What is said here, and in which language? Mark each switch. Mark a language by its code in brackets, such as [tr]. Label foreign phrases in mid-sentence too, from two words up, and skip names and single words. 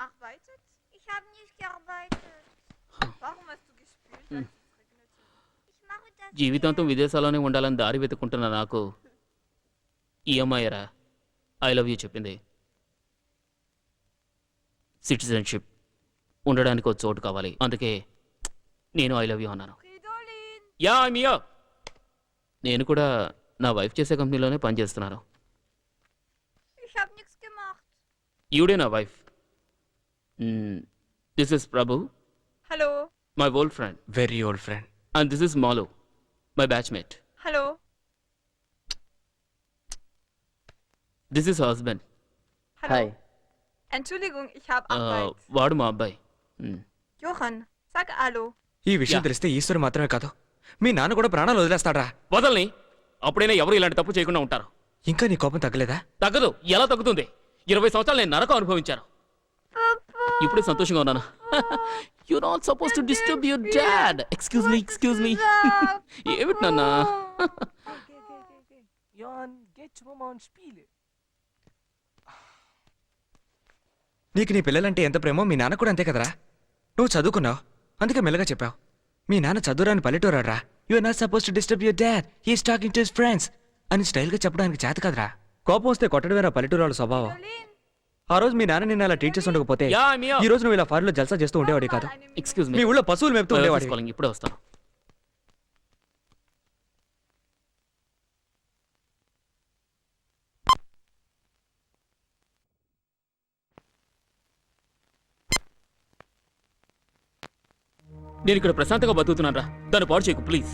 [de] gearbeitet? Ich habe nicht gearbeitet. Warum hast du gespült, als es regnete? Ich mache das [te] జీవితాంతం విదేశాల్లోనే ఉండాలని దారి వెతుక్కుంటున్న నాకు ఈ అమ్మాయిరా [en] I love you [te] చెప్పింది. సిటిజన్షిప్ ఉండడానికి ఒక చోటు కావాలి, అందుకే నేను [en] I love you [te] అన్నాను. [de] Fridolin! [te] యా మియా, నేను కూడా నా వైఫ్ చేసే కంపెనీలోనే పనిచేస్తున్నాను. [de] Ich habe nichts gemacht. [te] ఈవిడే నా వైఫ్. [en] this is [te] ప్రభు, [de] Hallo. [en] my old friend, very old friend. and this is Malu, my batchmate. [de] Hallo. [en] this is husband. [de] Hallo. Entschuldigung, ich habe Arbeit. [te] వాడు మా అబ్బాయి. [de] Johann, sag Hallo. [te] ఈ విషయం యా. తెలిస్తే ఈశ్వరు మాత్రమే కాదు, మీ నాన్న కూడా ప్రాణాలు వదిలేస్తాడా? వదల్ని, అప్పుడైనా ఎవరు ఇలాంటి తప్పు చేయకుండా ఉంటారు. ఇంకా నీ కోపం తగ్గలేదా? తగ్గదు. ఎలా తగ్గుతుంది? 20 సంవత్సరాలు నేను నరకం అనుభవించాను. ఇప్పుడు సంతోషంగా ఉన్నాను. [en] you not suppose to disturb your dad. excuse me. [te] ఏమిటి నాన్న? [de] Johann, geht schon mal und spiele. [te] నీకు నీ పిల్లలంటే ఎంత ప్రేమో మీ నాన్న కూడా అంతే కదరా. నువ్వు చదువుకున్నావు, అందుకే మెల్లగా చెప్పావు. మీ నాన్న చదువురాని పల్లెటూరాడ్రా. [en] you are not suppose to disturb your dad, he is talking to his friends [te] అని స్టైల్గా చెప్పడానికి చేత కదరా. కోపం వస్తే కొట్టడమేరా పల్లెటూరాళ్ళ స్వభావం. ఆ రోజు మీ నాన్న నిన్న అలా టీచ్ చేసి ఉండకపోతే యా మియా. ఈ రోజు నువ్వు ఇలా ఫారిన్లో జల్సా చేస్తూ ఉండేవాడి కాదు. ఎక్స్క్యూజ్ మీ మీ. ఊళ్ళో పశువులు మేపుతూ ఉండేవాడి. ఇప్పుడే వస్తాను. నేను ఇక్కడ ప్రశాంతంగా బతుకుతున్నాను రా, దాన్ని పాడు చేయకు ప్లీజ్.